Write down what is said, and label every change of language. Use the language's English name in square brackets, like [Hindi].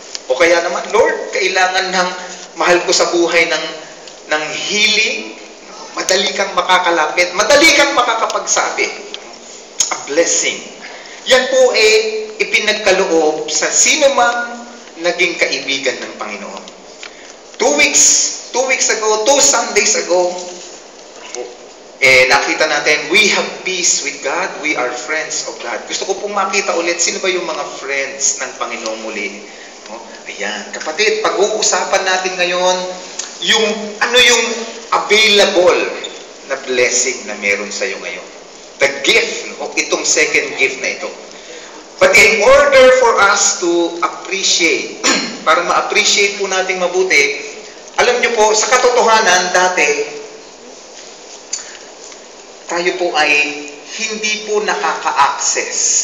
[Filipino] O kaya naman, Lord, kailangan ng mahal ko sa buhay ng healing. Madali kang makakalapit. Madali kang makakapagsabi. [English] A blessing. [Filipino] Yan po ipinagkaloob sa sino mang naging kaibigan ng Panginoon. [English] 2 weeks ago, 2 Sundays ago, [Filipino] nakita natin, [English] we have peace with God, we are friends of God. [Filipino] Gusto ko pong makita ulit, sino ba yung mga friends ng Panginoon muli? Ayan, kapatid, pag-uusapan natin ngayon, yung available na blessing na meron sa iyo ngayon. [English] The gift, [Filipino] itong second gift na ito. [English] But in order for us to appreciate, [Filipino] para ma-appreciate po nating mabuti, alam niyo po, sa katotohanan, dati, tayo po ay hindi po nakaka-access.